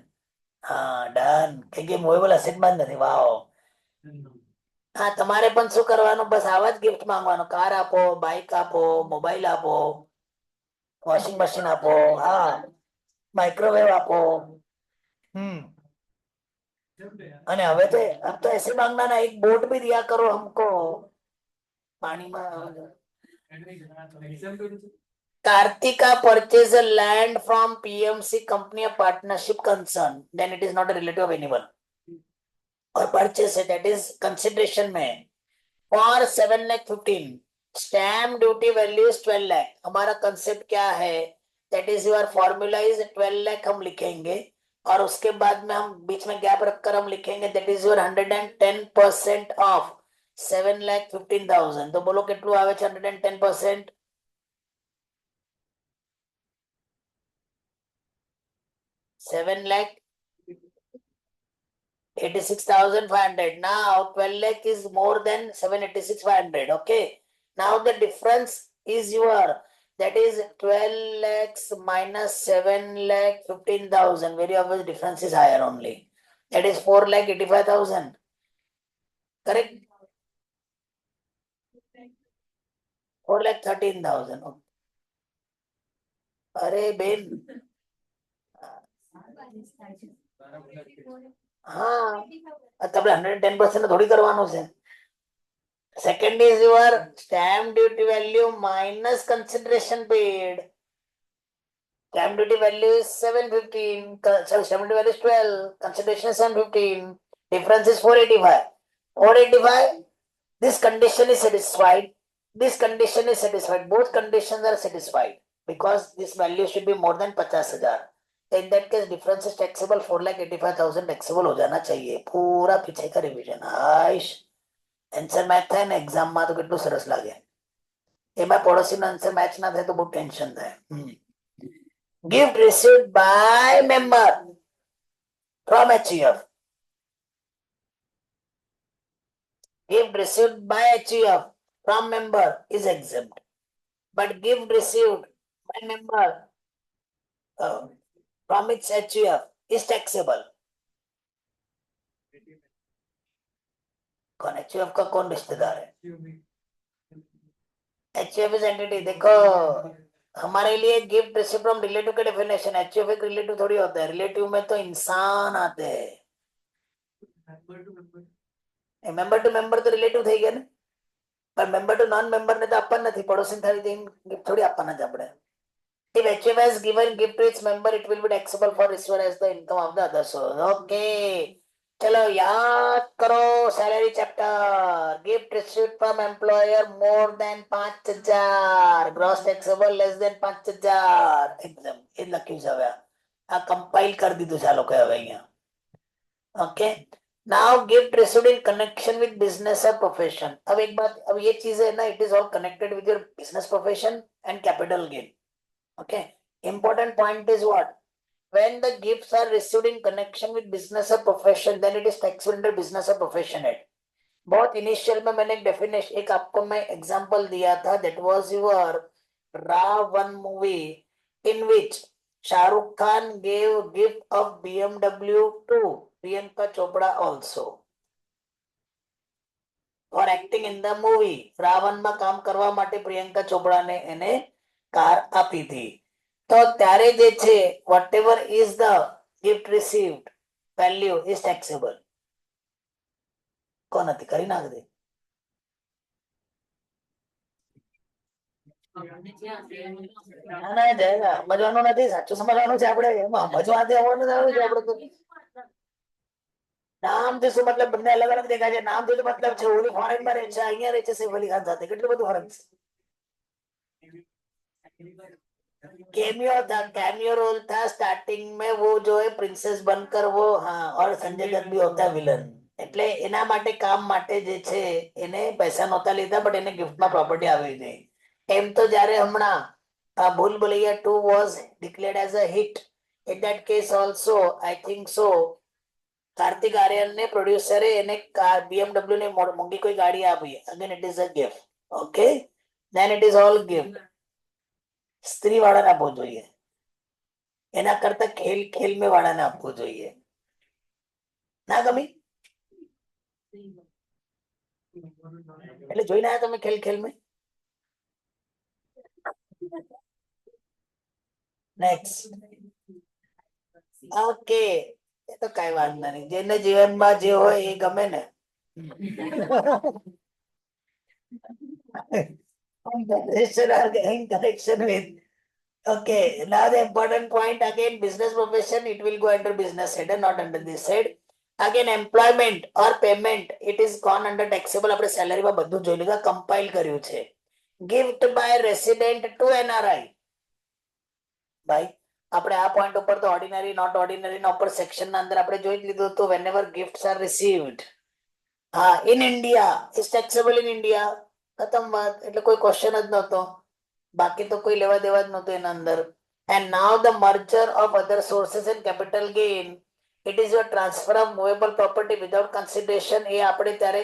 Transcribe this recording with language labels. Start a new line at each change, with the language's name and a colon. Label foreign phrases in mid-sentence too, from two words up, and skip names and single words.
Gujarati: હા ડન. કે
English: movable asset
Gujarati: માં જ નથી. વાવ. હા તમારે પણ શું કરવાનું, બસ આવા જ ગિફ્ટ માંગવાનો. કાર આપો, બાઇક આપો, મોબાઈલ આપો, વોશિંગ મશીન આપો, હા માઇક્રોવેવ આપો. અને હવે તો
Hindi: अब तो ऐसे मांगना ना, एक बोट भी दिया करो हमको पानी में.
English: Kartika purchased a land from PMC company a partnership concern, then it is not a relative of anyone. और purchase है, that is consideration में for 7,15,000. Stamp duty value is 12 lakh.
Hindi: हमारा concept क्या है?
English: that is your formula is
Hindi: 12 लाख हम लिखेंगे और उसके बाद में हम बीच में गैप रखकर हम लिखेंगे
English: that is your 110% of 7,15,000
Hindi: तो बोलो
Gujarati: કેટલું આવે છે 110%?
English: 7,86,500. Now 12 lakh is more than 7,86,500. Okay. Now the difference is your, that is 12 lakhs minus 7,15,000. Very obvious difference is higher only. That is 4,85,000. Correct? 4,13,000.
Hindi: अरे बेन हाँ
Gujarati: તમે 110% થોડી કરવાનું છે.
English: Second is your stamp duty value minus consideration paid. Stamp duty value is 715. Stamp duty value is 12. Consideration is 715. Difference is 485. 485. This condition is satisfied. This condition is satisfied. Both conditions are satisfied because this value should be more than 50,000. In that case, difference is taxable.
Hindi: 4,85,000 taxable हो जाना चाहिए. पूरा पीछे का रिविजन.
Gujarati: आइश આન્સર મેચ થાય ને એક્ઝામમાં તો કેટલું સરસ લાગે. એમાં પડોશીનો આન્સર મેચ ના થાય તો બહુ ટેન્શન થાય.
English: Gift received by member from HUF. Gift received by HUF from member is exempt. But gift received by member from its HUF is taxable.
Hindi: कौन HUF का कौन रिश्तेदार है?
English: HUF is entity.
Hindi: देखो हमारे लिए
English: gift receive from relative
Hindi: का डेफिनेशन HUF एक रिलेटिव थोड़ी होता है. रिलेटिव में तो इंसान आते हैं.
English: member to member
Gujarati: તો રિલેટિવ થઈ ગયા ને, પણ
English: member to non member
Gujarati: ને તો આપવાના નથી. પડોશી થાળી ગિફ્ટ થોડી આપવાના છે આપણે.
English: If HUF has given gift to its member, it will be taxable for receiver as the income of the other source. Okay.
Hindi: चलो याद करो सैलरी चैप्टर.
English: gift received from employer more than 5,000. gross taxable less than 5,000.
Gujarati: એકદમ એ લખ્યું છે હવે. આ કમ્પાઇલ કરી દીધું છે આ લોકોએ હવે અહીંયા.
English: ओके. now gift received in connection with business or profession.
Hindi: अब एक बात, अब ये चीज है ना,
English: it is all connected with your business profession and capital gain. Okay. important point is what, when the gifts are received in connection with business or profession, then it is taxable under business or profession head.
Hindi: बहुत इनिशियल में मैंने एक डेफिनेशन, एक आपको मैं एग्जांपल दिया था,
English: that was your Ra1 movie in which Shahrukh Khan gave gift of BMW to Priyanka Chopra also for acting in the movie.
Gujarati: Ra1 માં કામ કરવા માટે પ્રિયંકા ચોપડાને એને કાર આપી હતી. તો ત્યારે જે છે
English: whatever is the gift received value is taxable.
Gujarati: કોણ હતી કરી નાખ દે. સમજવાનું નથી, સાચું સમજવાનું છે આપણે. એમાં સમજવાથી આવવાનું છે આપણે તો. નામથી શું મતલબ? બંને અલગ અલગ દેખાય છે. નામથી તો મતલબ છે ઓલી ફોરેન માં રહે છે, અહીંયા રહે છે સૈફ અલી ખાન સાથે. કેટલું બધું ફરક છે.
Hindi: कैमियो था,
English: cameo role
Hindi: था स्टार्टिंग में, वो जो है प्रिंसेस बनकर वो, हाँ, और संजय दत्त भी होता है विलन.
Gujarati: એટલે એના માટે કામ માટે જે છે એને પૈસા નહોતા લીધા, બટ એને ગિફ્ટમાં પ્રોપર્ટી આવી ગઈ. એમ તો જ્યારે હમણાં ભૂલ ભુલૈયા 2
English: was declared as a hit, in that case also I think so
Gujarati: કાર્તિક આર્યન ને પ્રોડ્યુસરે એને BMW ને મોંઘી કોઈ ગાડી આપી.
English: again it is a gift. Okay, then it is all gift.
Gujarati: સ્ત્રી વાળાને આપવું જોઈએ, એના કરતા ખેલ ખેલ में વાળાને આપવું જોઈએ. ના ગમી? એટલે જોઈને આયા તમે ખેલ ખેલ में? નેક્સ્ટ. ઓકે, એ તો કઈ વાંધો નહીં. જેને જીવનમાં જે હોય એ ગમે ને.
English: in connection with. Okay, now the important point again, business profession, it will go under business head and not under this head. Again, employment or payment, it is gone under taxable.
Gujarati: આપણે સેલરીમાં બધું જોઈ લીધું, કમ્પાઇલ કર્યું છે.
English: Gift by resident to NRI.
Gujarati: ભાઈ આપણે આ પોઈન્ટ ઉપર તો
English: ordinary not ordinary
Gujarati: ના ઉપર સેક્શન ના અંદર આપણે જોઈ જ લીધું હતું
English: whenever gifts are received
Gujarati: હા
English: in India is taxable in India
Gujarati: ખતમ વાત એટલે કોઈ ક્વેશ્ચન જ નહોતો બાકી તો કોઈ લેવા દેવા જ નહોતું એના અંદર
English: and now the merger of other sources and capital gain it is your transfer of movable property without consideration
Gujarati: એ આપણે ત્યારે